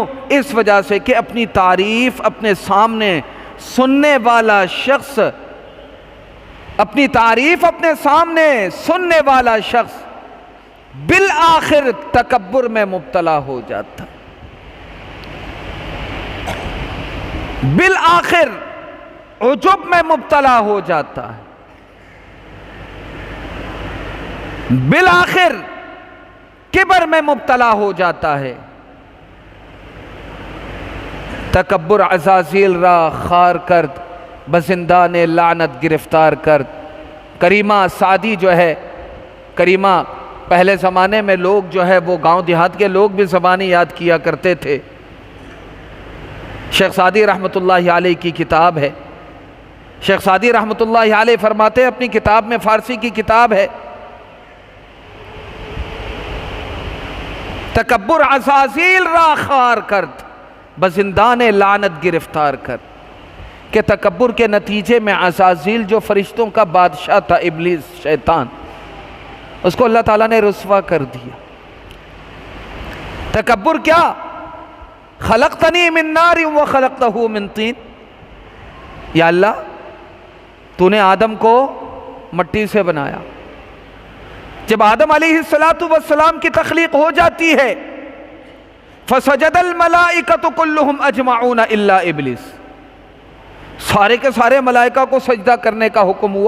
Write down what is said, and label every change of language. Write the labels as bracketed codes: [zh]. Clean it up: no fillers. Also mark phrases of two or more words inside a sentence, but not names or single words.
[ur] اس وجہ سے کہ اپنی تعریف اپنے سامنے سننے والا شخص، اپنی تعریف اپنے سامنے سننے والا شخص بالآخر تکبر میں مبتلا ہو جاتا، بالآخر عجب میں مبتلا ہو جاتا ہے، بالآخر کبر میں مبتلا ہو جاتا ہے۔ [fa] تکبر عزازیل را خار کرد، بزندان لعنت گرفتار کرد۔ [ur] کریمہ سعدی جو ہے، کریمہ پہلے زمانے میں لوگ جو ہے وہ گاؤں دیہات کے لوگ بھی زبانی یاد کیا کرتے تھے۔ شیخ سعدی رحمۃ اللہ علیہ کی کتاب ہے، شیخ سعدی رحمۃ اللہ علیہ فرماتے ہیں اپنی کتاب میں، فارسی کی کتاب ہے، [fa] تکبر عزازیل را خار کرد، بزندان لعنت گرفتار کرد، [ur] کہ تکبر کے نتیجے میں عزازیل جو فرشتوں کا بادشاہ تھا، ابلیس شیطان، اس کو اللہ تعالیٰ نے رسوا کر دیا۔ تکبر کیا؟ [ar] خلقتنی من نار وخلقتہ من طین، [ur] یا اللہ تو نے آدم کو مٹی سے بنایا، جب آدم علیہ السلام کی تخلیق ہو جاتی ہے [ar] فسجد الملائکۃ کلہم اجمعون الا ابلیس، [ur] سارے کے سارے ملائکہ کو سجدہ کرنے کا حکم ہوا۔